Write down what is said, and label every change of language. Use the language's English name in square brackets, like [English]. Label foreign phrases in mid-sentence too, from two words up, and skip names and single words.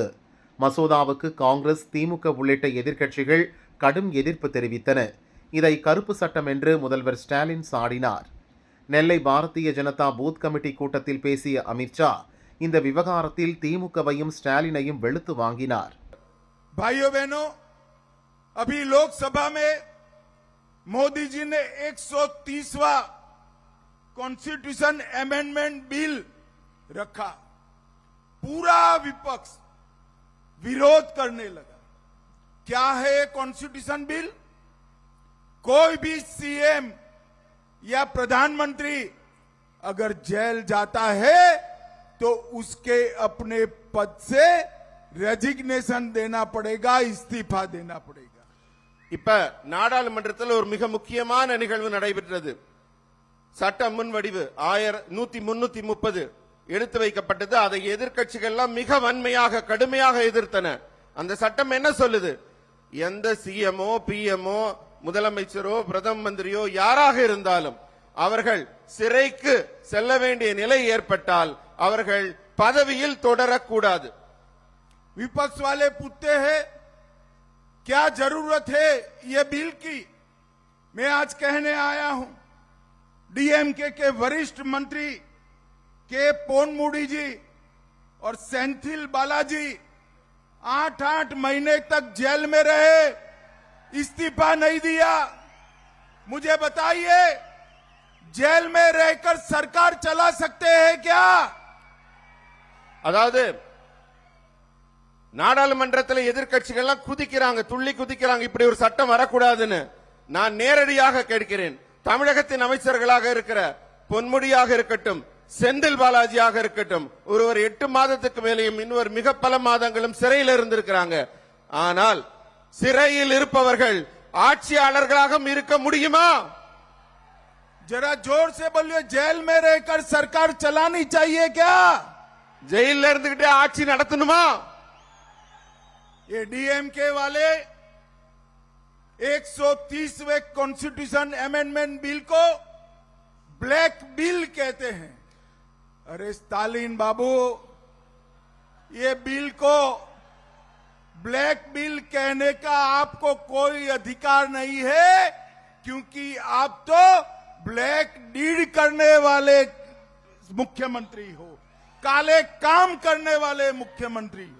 [Tamil] மசோதாவுக்கு காங்கிரஸ், திமுக உள்ளிட்ட எதிர்க்கட்சிகள் கடும் எதிர்ப்பு தெரிவித்தன. இதை கருப்பு சட்டம் என்று முதல்வர் ஸ்டாலின் சாடினார். நெல்லை பாரதிய ஜனதா [English] booth committee [Tamil] கூட்டத்தில் பேசிய அமித்ஷா இந்த விவகாரத்தில் திமுகவையும் ஸ்டாலினையும் வெளுத்து வாங்கினார். [Hindi] भाइयों बहनों, अभी लोकसभा में मोदी जी ने 130वां [English] constitution amendment bill [Hindi] रखा. पूरा विपक्ष विरोध करने लगा. क्या है [English] constitution bill? [Hindi] कोई भी सीएम या प्रधानमंत्री अगर जेल जाता है तो उसके अपने पद से ரெசிக்னேஷன் देना पड़ेगा, இஸ்திஃபா देना पड़ेगा. [Tamil] இப்ப நாடாளுமன்றத்தில் ஒரு மிக முக்கியமான நிகழ்வு நடைபெற்றது. சட்ட முன்வடிவு 1330 எடுத்து வைக்கப்பட்டது. அதை எதிர்க்கட்சிகள் எல்லாம் மிக வன்மையாக கடுமையாக எதிர்த்தன. அந்த சட்டம் என்ன சொல்லுது? எந்த சிஎம்ஓ, பிஎம்ஓ, முதலமைச்சரோ, பிரதம மந்திரியோ யாராக இருந்தாலும் அவர்கள் சிறைக்கு செல்ல வேண்டிய நிலை ஏற்பட்டால் அவர்கள் பதவியில் தொடரக்கூடாது. [Hindi] विपक्ष वाले पूछते हैं क्या जरूरत है ये बिल की? मैं आज कहने आया हूं, डीएमके के वरिष्ठ मंत्री के पोनमुडी जी और सेंथिल बालाजी 8-8 महीने तक जेल में रहे, इस्तीफा नहीं दिया. मुझे बताइए, जेल में रहकर सरकार चला सकते हैं क्या? [Tamil] அதாவது நாடாளுமன்றத்தில் எதிர்க்கட்சிகள் எல்லாம் குதிக்கிறாங்க, துள்ளி குதிக்கிறாங்க, இப்படி ஒரு சட்டம் வரக்கூடாதுன்னு. நான் நேரடியாக கேட்கிறேன், தமிழகத்தின் அமைச்சர்களாக இருக்கிற பொன்முடியாக இருக்கட்டும், செந்தில் பாலாஜியாக இருக்கட்டும், ஒருவர் 8 மாதத்துக்கு மேலேயும் இன்னொரு மிக பல மாதங்களும் சிறையில் இருந்திருக்கிறாங்க. ஆனால் சிறையில் இருப்பவர்கள் ஆட்சியாளர்களாக இருக்க முடியுமா? [Hindi] जरा जोर से बोलिए, जेल में रहकर सरकार चलानी चाहिए क्या? [Tamil] ஜெயில இருந்துகிட்டே ஆட்சி நடத்தணுமா? [Hindi] ये डीएमके वाले 130वें [English] constitution amendment bill [Hindi] को [English] black bill [Hindi] कहते हैं. अरे स्टालिन बाबू, ये बिल को [English] black bill [Hindi] कहने का आपको कोई अधिकार नहीं है, क्योंकि आप तो [English] black deed [Hindi] करने वाले मुख्यमंत्री हो, काले काम करने वाले मुख्यमंत्री हो.